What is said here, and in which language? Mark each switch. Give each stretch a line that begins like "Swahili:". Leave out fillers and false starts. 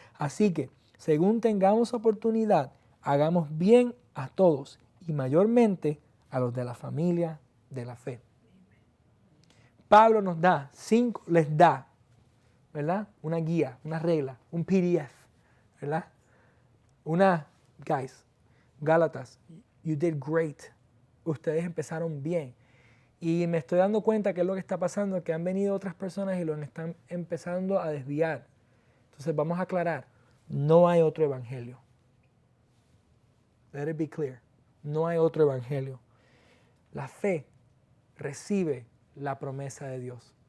Spanish: Así que, según tengamos oportunidad, hagamos bien a todos y mayormente a los de la familia de la fe. Pablo les da, ¿verdad? Una guía, una regla, un PDF, ¿verdad?
English: Guys, Gálatas, you did great.
Spanish: Ustedes empezaron bien. Y me estoy dando cuenta que es lo que está pasando, que han venido otras personas y los están empezando a desviar. Entonces vamos a aclarar, no hay otro evangelio.
English: Let it be clear.
Spanish: No hay otro evangelio. La fe recibe la promesa de Dios.